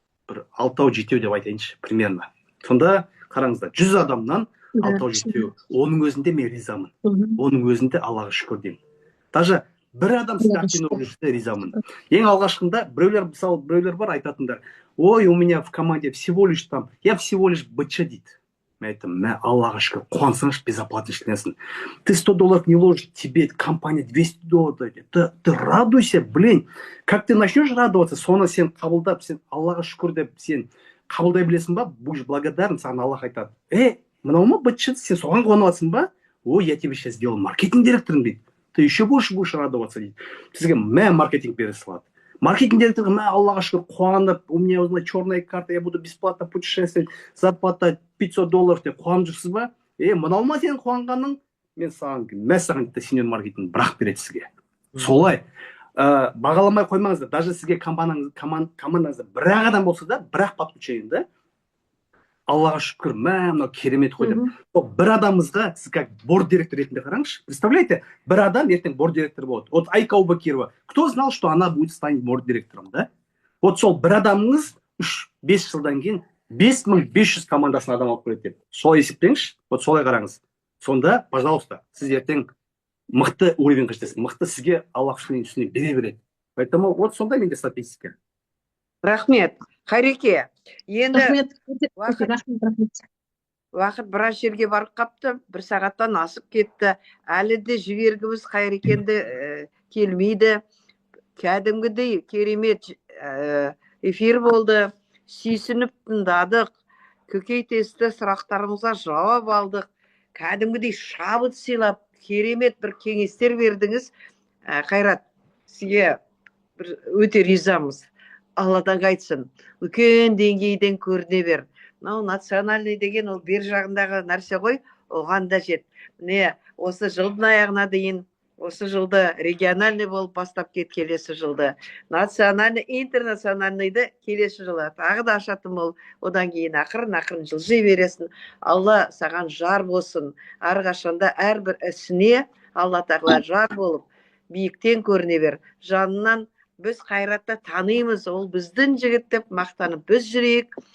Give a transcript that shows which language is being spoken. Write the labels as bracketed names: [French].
[Kazakh] Бір 6-7 деп айтайыншы, примерно. Сонда қараңыздар, 100 адамнан 6-7, оның өзінде мен ризамын. Оның өзінде Аллаға шүкір деймін. Даже бір адам сізді активно жүрсе ризамын. Ең алғашқында біреулер бар айтатындар. [Russian] Ой, у меня в команде всего лишь там, я всего лишь быча дейді. [Kazakh] Мен айттым, Аллаға шүкір, қуансаңшы безоплатно ішленесің. [Russian] Ты $100 не ложишь, тебе компания $200 дает. Ты радуйся, блин. Как ты начнешь радоваться, [Kazakh] соны сен қабылдап, сен Аллаға шүкір деп, сен қабылдай білесің ба, [Russian] будешь благодарен, [Kazakh] саған Аллах айтады. Мынау ма бычы, сен соған қуаныватсың ба? [Russian] Ой, я тебе сейчас сделал маркетинг директорын дейді. Ты еще больше будешь радоваться дейді. [Kazakh] Сізге маркетинг бере салады. Маркетинг директоры, Аллаға шүкір, қуанып, [Russian] у меня черная карта, я буду бесплатно путешествовать, зарплата $500 [Kazakh] деп қуанып жүрсіз ба? Мынау ма сенің қуанғаның? Мен саған сеньор маркетинг бірақ береді сізге. Солай. Бағаламай қоймаңыздар. Даже сізге командаңызда бірақ адам болса да, бірақ подключение, да? Аллаға шүкір, мынау керемет қой деп. Бір адамымызға сіз как борд директор ретінде қараңызшы. Представляете, бір адам ертең борд директор болады. Вот Айка Убакирова. [Russian] Кто знал, что она будет станет борд директором, да? [Kazakh] Вот сол бір адамыңыз 3-5 жылдан кейін 5500 командасын адам алып келеді деп. Солай есептеңізші. Вот солай қараңыз. Сонда, пожалуйста, сіз ертең мықты уровеньға жетесіз. Мықты сізге Аллах үстіне бере береді. [Russian] Поэтому вот [Kazakh] сонда менде статистика. Рахмет. Хайреке, енді Рахмет. біраз жерге барып қапты, 1 сағаттан асып кетті. Әлі де жібергіміз Хайрекенді келмейді. Кәдімгідей керемет эфир болды. Сүйсініп тыңдадық. Көкейтесті сұрақтарымызға жауап алдық. Кәдімгідей шабыт сыйлап, керемет бір кеңестер бердіңіз. Қайрат, сізге өте ризамыз. Алладан қайтсын, үлкен деңгейден көріне бер. Национальный деген ол бер жағындағы нәрсе ғой, оған да жет. Міне, осы жылдың аяғына дейін, осы жылды региональный болып бастап кет, келесі жылды. Национальный, интернациональныйды келесі жылы. Тағы да ашатын бол, одан кейін ақырын жылжи бересің. Алла саған жар болсын. Әрқашанда әрбір ісіне Алла тағала жар болып, биіктен көріне бер. Жанынан біз Қайратты танимыз, ол біздің жігіт деп мақтанып біз жүрейік.